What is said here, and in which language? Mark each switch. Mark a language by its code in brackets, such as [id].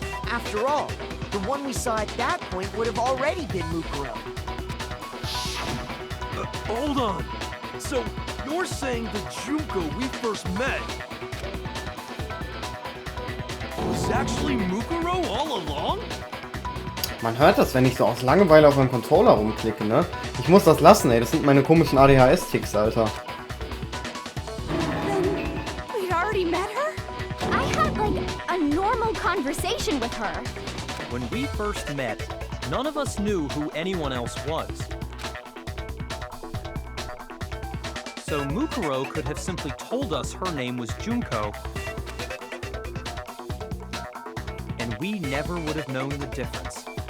[en] After all, the one we saw at that point would have already been Mukuro. Hold on. So, you're saying the Junko we first met was actually Mukuro all along? [de] Man hört das, wenn ich so aus Langeweile auf meinem Controller rumklicke, ne? Ich muss das lassen, ey. Das sind meine komischen ADHS-Ticks, Alter. [en] Then we'd already met her? I had, like, a normal conversation with her. When we first met, none of us knew who anyone else was. So Mukuro could have simply told us her name was Junko, and we never would have known the difference.